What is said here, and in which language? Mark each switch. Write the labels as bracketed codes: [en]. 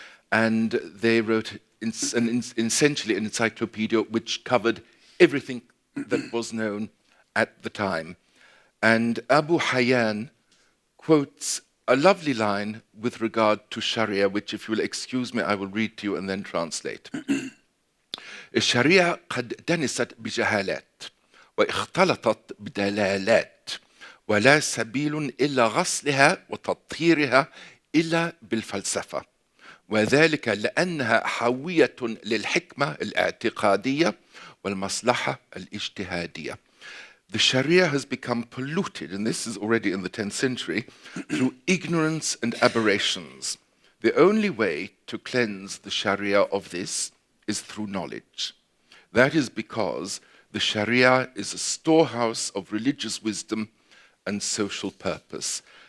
[en] And they wrote essentially an encyclopedia which covered everything that was known at the time. And Abu Hayyan quotes a lovely line with regard to Sharia, which, if you will excuse me, I will read to you and then translate. [ar] الشريعة قد دنست بجهالات واختلطت بدلالات ولا سبيل إلا غسلها وتطهيرها إلا بالفلسفة وذلك لأنها حاوية للحكمة الاعتقادية والمصلحة الاجتهادية. [en] The Sharia has become polluted, and this is already in the 10th century, through ignorance and aberrations. The only way to cleanse the Sharia of this is through knowledge. That is because the Sharia is a storehouse of religious wisdom and social purpose.